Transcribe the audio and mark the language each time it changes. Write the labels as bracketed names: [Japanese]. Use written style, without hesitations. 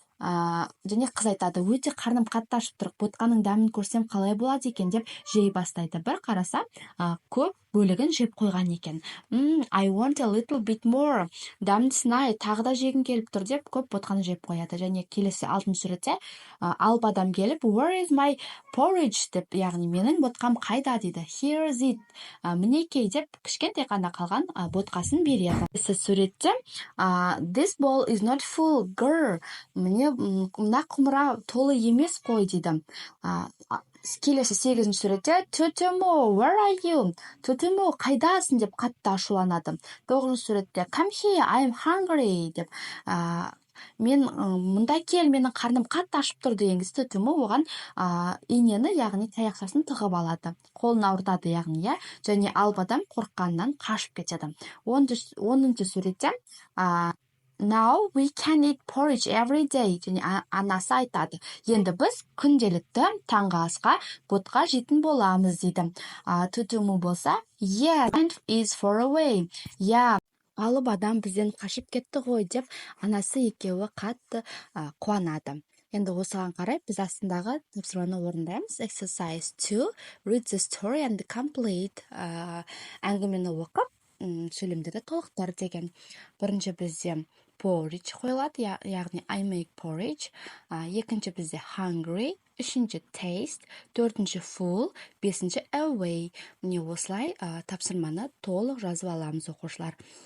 [Kazakh] Және қыз айтады, өте қарным қатты ашып тұр, ботқаның дәмін көрсем қалай болады екен деп жей бастайды. Бір қараса, көп бөлігін жеп қойған екен. [English] I want a little bit more. [Kazakh] Дәмді сынай, тағы да жегім келіп тұр деп көп ботқаны жеп қояды. Және келесі алтыншы суретте алып адам келіп, [English] where is my porridge [Kazakh] деп, яғни менің ботқам қайда дейді. [English] Here is it. [Kazakh] Мінекей деп кішкентай ғана қалған ботқасын береді. Келесі суретте [English] this bowl is not full, girl. [Kazakh] Мына құмыра толы емес қой дейді. Келесі 8-ші суретте Tutumu, [English] where are you? [Kazakh] Tutumu, қайдасың деп қатты ашуланады. 9-ші суретте [English] come here, I'm hungry [Kazakh] деп. Мен мұнда кел, менің қарным қатты ашып тұр деген кезде Tutumu оған инені, яғни таяқшасын тығып алады. Қолын ауыртады, яғни, иә. Және алып адам қорыққаннан қашып кетеді. 10-ші суретте [English] Now we can eat porridge every day. [Kazakh] Және анасы айтады. Енді біз күнделікті таңғы асқа ботқа жейтін боламыз дейді. [English] Tutumu [Kazakh] болса, [English] yeah, is far away. [Kazakh] Yeah, алып адам бізден қашып кетті ғой деп анасы екеуі қатты қуанады. Енді осыған қарай біз астындағы тапсырманы орындаймыз. [English] Exercise 2, read the story and complete. [Kazakh] Әңгімені оқып, сөйлемдерді толықтыр деген. Бірінші бізде porridge қойылады, яғни [English] I make porridge. [Kazakh] Екінші бізде hungry, үшінші taste, төртінші full, бесінші away. Міне осылай тапсырманы толық жазып аламыз, оқушылар.